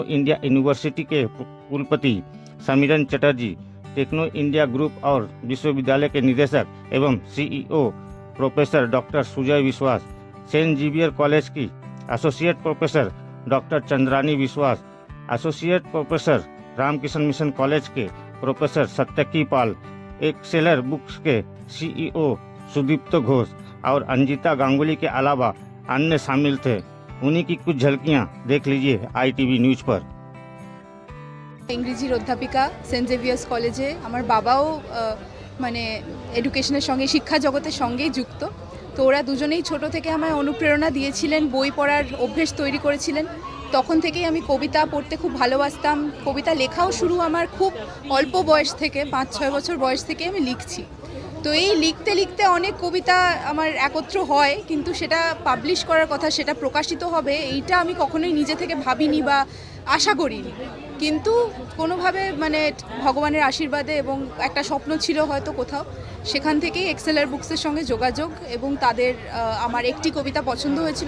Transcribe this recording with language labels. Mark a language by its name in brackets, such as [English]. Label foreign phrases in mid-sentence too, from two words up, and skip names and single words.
[Hindi] इंडिया यूनिवर्सिटी के कुलपति समीरन चटर्जी, टेक्नो इंडिया ग्रुप और विश्वविद्यालय के निदेशक एवं सीईओ प्रोफेसर डॉक्टर सुजय विश्वास, सेंट जेवियर कॉलेज की [English] associate professor [Hindi] डॉक्टर चंद्रानी विश्वास, [English] associate professor [Hindi] रामकृष्ण मिशन कॉलेज के प्रोफेसर सत्यकी पाल, एक्सेलर बुक्स के सीईओ सुदीप्त घोष और अंजिता गांगुली के अलावा अन्य शामिल थे। उन्हीं की कुछ झलकियां देख लीजिए आईटीवी न्यूज पर। [Bangla] ইংরেজির অধ্যাপিকা সেন্ট জেভিয়ার্স কলেজে আমার বাবাও মানে এডুকেশনের সঙ্গে শিক্ষা জগতের সঙ্গেই যুক্ত। তো ওরা দুজনেই ছোট থেকে আমায় অনুপ্রেরণা দিয়েছিলেন, বই পড়ার অভ্যাস তৈরি করেছিলেন। তখন থেকেই আমি কবিতা পড়তে খুব ভালোবাসতাম। কবিতা লেখাও শুরু আমার খুব অল্প বয়স থেকে, 5-6 বছর বয়স থেকে আমি লিখছি। तो এই লিখতে লিখতে অনেক কবিতা আমার একত্র হয়, কিন্তু সেটা পাবলিশ করার কথা, সেটা প্রকাশিত হবে এইটা আমি কখনোই নিজে থেকে ভাবিনি বা আশা করিনি। কিন্তু কোনোভাবে মানে ভগবানের আশীর্বাদে এবং একটা স্বপ্ন ছিল হয়তো কোথাও, সেখান থেকেই এক্সেলার বুকসের সঙ্গে যোগাযোগ এবং তাদের আমার একটি কবিতা পছন্দ হয়েছিল।